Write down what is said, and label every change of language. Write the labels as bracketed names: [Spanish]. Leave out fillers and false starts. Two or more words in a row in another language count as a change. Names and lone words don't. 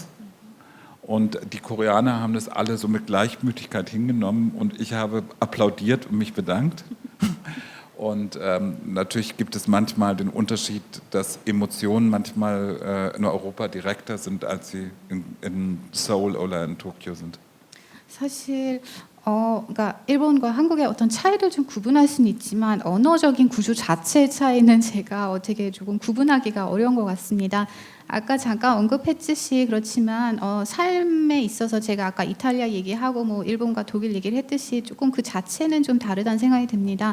[German] Und die Koreaner haben das alle so mit Gleichmütigkeit hingenommen und ich habe applaudiert und mich bedankt. Und natürlich gibt es manchmal den Unterschied, dass Emotionen manchmal in Europa direkter sind, als sie in Seoul oder in Tokio sind. [Korean] 사실 그러니까 일본과 한국의 어떤 차이를 좀 구분할 수는 있지만 언어적인 구조 자체의 차이는 제가 어떻게 조금 구분하기가 어려운 것 같습니다. 아까 잠깐 언급했듯이 그렇지만 삶에 있어서 제가 아까 이탈리아 얘기하고 뭐 일본과 독일 얘기를 했듯이 조금 그 자체는 좀 다르다는 생각이 듭니다.